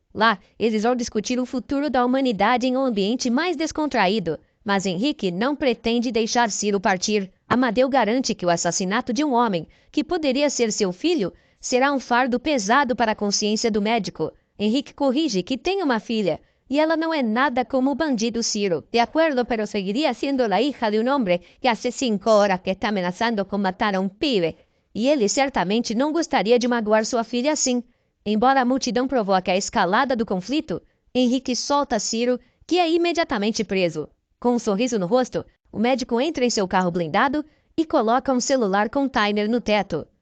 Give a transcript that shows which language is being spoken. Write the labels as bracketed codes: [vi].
[pt] Lá, eles vão discutir o futuro da humanidade em um ambiente mais descontraído. Mas Henrique não pretende deixar Ciro partir. Amadeu garante que o assassinato de um homem, que poderia ser seu filho, será um fardo pesado para a consciência do médico. Henrique corrige que tem uma filha, [es] y ella no es nada como bandido Ciro. De acuerdo, pero seguiría siendo la hija de un hombre que hace 5 horas que está amenazando con matar a [pt] um [es] pibe. [pt] E ele certamente não gostaria de magoar sua filha assim. Embora a multidão provoque a escalada do conflito, Henrique solta Ciro, que é imediatamente preso. Com um sorriso no rosto, o médico entra em seu carro blindado e coloca um celular container no teto.